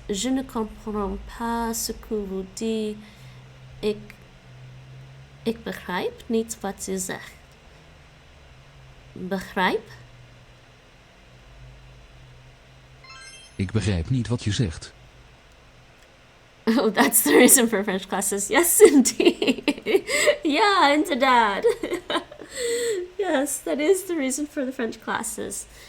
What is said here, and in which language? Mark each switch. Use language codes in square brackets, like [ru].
[fr] Je ne comprends pas ce que vous dites. [nl] Ik begrijp niet wat je zegt. Begrijp? Ik begrijp niet wat je zegt. [en] Oh, that's the reason for French classes. Yes, indeed. Yeah, inderdaad. Yes, that is the reason for the French classes.